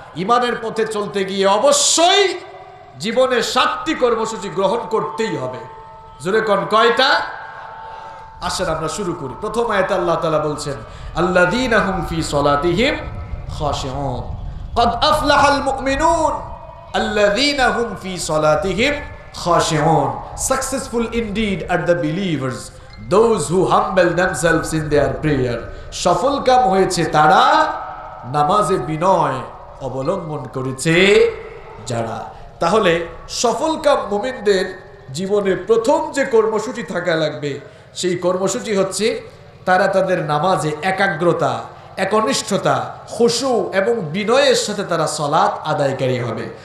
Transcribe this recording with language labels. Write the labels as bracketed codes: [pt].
[bn] ঈমানের পথে চলতে গিয়ে অবশ্যই জীবনে 7টি কর্মসূচি গ্রহণ করতেই হবে। জোরে কোন কয়টা? আসেন আমরা শুরু করি। প্রথম আয়াতে আল্লাহ তাআলা বলছেন আল্লাযীনা হুম ফি সলাতিহিম খাশিউন, ক্বাদ আফলাহাল মুমিনুন আল্লাযীনা হুম ফি সলাতিহিম খাশিউন। [en] Successful indeed are the believers, those who humble themselves in their prayer. [bn] সফল কাম হয়েছে তারা নামাজে বিনয় অবলম্বন করেছে যারা। তাহলে সফল কাম মুমিনদের জীবনে প্রথম যে কর্মসূচি থাকা লাগবে সেই কর্মসূচি হচ্ছে তারা তাদের নামাজে একাগ্রতা, একনিষ্ঠতা, খুশু এবং বিনয়ের সাথে তারা সালাত আদায়কারী হবে।